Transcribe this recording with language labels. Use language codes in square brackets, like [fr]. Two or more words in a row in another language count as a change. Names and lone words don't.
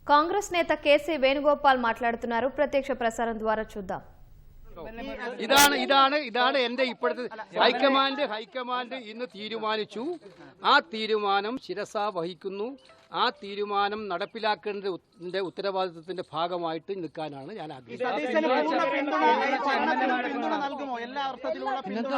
[te] కాంగ్రెస్ నేత కేసీ వేణుగోపాల్ మాట్లాడుతున్నారు. ప్రత్యక్ష ప్రసారం ద్వారా చూద్దాం. [ml] ഇതാണ് എന്റെ ഇപ്പോഴത്തെ ഹൈക്കമാൻഡ് ഇന്ന് തീരുമാനിച്ചു. ആ തീരുമാനം ശിരസാ വഹിക്കുന്നു. ആ തീരുമാനം നടപ്പിലാക്കേണ്ടതിന്റെ ഉത്തരവാദിത്വത്തിന്റെ ഭാഗമായിട്ട് നിൽക്കാനാണ് ഞാൻ ആഗ്രഹിക്കുന്നത്.